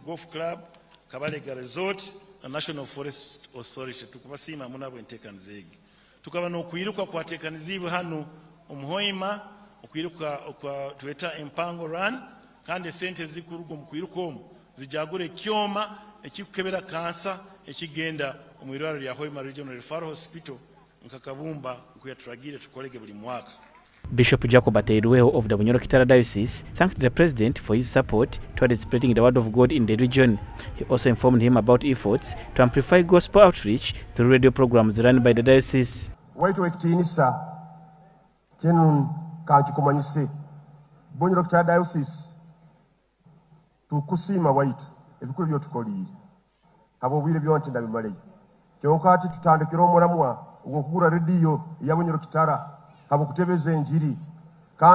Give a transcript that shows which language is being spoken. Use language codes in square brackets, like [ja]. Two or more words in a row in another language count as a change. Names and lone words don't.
[nyo] Golf Club Kabalega Resort na National Forest Authority tukubasiima munabo enteekaniza egi tukaba n'okuyiruka kwateekanizibwa hano omuhoima okuyiruka tuweta empango run kandi sente zikuruga mu kuyiruka omwo zijagura ekyoma ekikebera kansa ekigenda mu irwaro lya Hoima Regional Referral Hospital nkakabumba nkuyatulagire tukolege buli mwaka. [en] Bishop Jacob Ateiruweho of the Bunyoro-Kitara Diocese thanked the President for his support towards spreading the word of God in the region. He also informed him about efforts to amplify gospel outreach through radio programs run by the diocese. [nyo] Waitu ekitiinisa kyenu kankikumanyise Bunyoro-Kitara Diocese tukusiima waitu ebikulu byotukoliire abo obwire byonti ndabimaleyo kyokka ati tutandikira omulamwa ogw'okugula rediyo eya Bunyoro-Kitara abo kutebeza enjiri kandi